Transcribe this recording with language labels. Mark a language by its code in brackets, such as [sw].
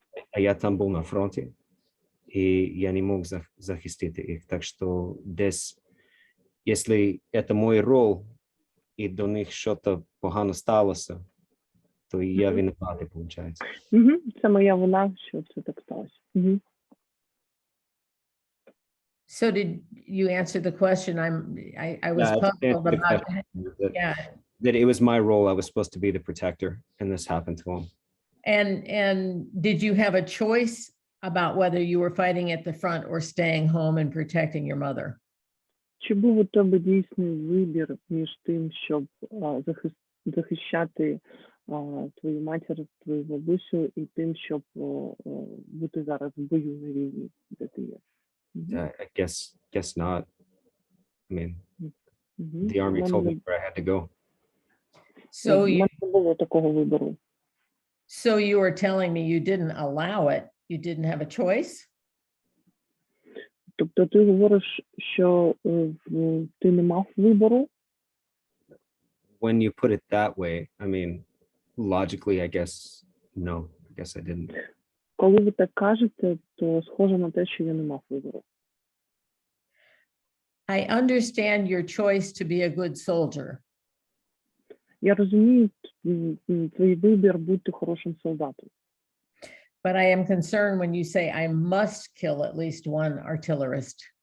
[uk] А я там був на фронті, і я не мог захистити їх. Так що десь, якщо це мій роль, і до них щось погано сталося, то я винуватий, виходить. Це моя вина, що це так сталося. [en] So did you answer the question? I was Yeah, I just puzzled answered the about, question that- yeah. that it was my role. I was supposed to be the protector, and this happened to him. And did you have a choice about whether you were fighting at the front or staying home and protecting your mother? [uk] Чи був у тебе дійсний вибір між тим, щоб захищати твою матір, твою бабусю, і тим, щоб бути зараз в бою на війні, де ти є? [en] I guess not. I mean, the army told me where I had to go. So [uk] У мене не було такого вибору. [en] So you were telling me you didn't allow it, you didn't have a choice? [uk] Тобто ти говориш, що ти не мав вибору? [en] When you put it that way, I mean, logically, I guess, no, I guess I didn't. [uk] Коли ви так кажете, то схоже на те, що я не мав вибору. [en] I understand your choice to be a good soldier. [uk] Я розумію твій вибір бути хорошим солдатом. [en] But I am concerned when you say I must kill at least one artillerist.